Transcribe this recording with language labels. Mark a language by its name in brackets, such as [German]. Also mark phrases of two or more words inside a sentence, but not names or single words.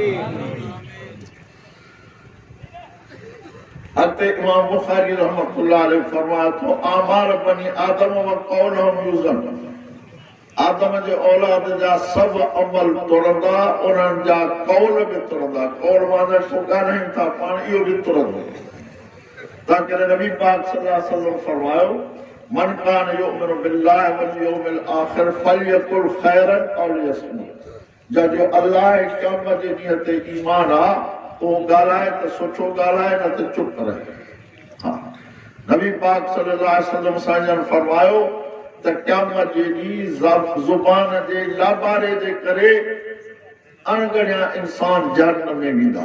[Sindhi] अॻिते इमाम बुखारी [Arabic] رحمة الله عليه [Sindhi] फरमाए थो [Arabic] أعمال بني آدم وقولهم يوزن. [Sindhi] आदम जे औलाद जा सभु अमल तुरंदा, उन्हनि जा कौल बि तुरंदा। कौल माना को ॻाल्हाइनि था पाण, इहो बि तुरंदो। ताकि नबी पाक [Arabic] صلى الله عليه وسلم [Sindhi] फरमायो [Arabic] من كان يؤمن بالله واليوم الآخر فليقل خيرا أو ليصمت. [Sindhi] जो अल्लाह क़यामत जे ॾींहं ते ईमान आ वो ॻाल्हाए त सुठो ॻाल्हाए न त चुप रहे। हाँ, नबी पाक [Arabic] صلى الله عليه وسلم [Sindhi] साईं फरमायो त क़यामत जे ॾींहुं ज़ुबान जे लाबारे जे करे अणगणिया इंसान जहन्नम में वेंदा।